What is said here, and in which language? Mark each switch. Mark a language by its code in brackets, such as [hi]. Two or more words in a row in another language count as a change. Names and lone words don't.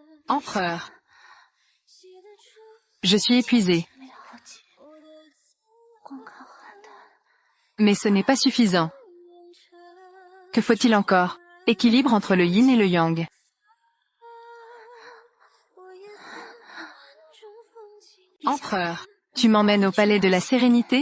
[fr] Empereur. Je suis épuisé. [zh] 了解，光看邯郸， [fr] Mais ce n'est pas suffisant. Que faut-il encore? Équilibre entre le yin et le yang. Empereur. Tu m'emmènes au palais de la sérénité?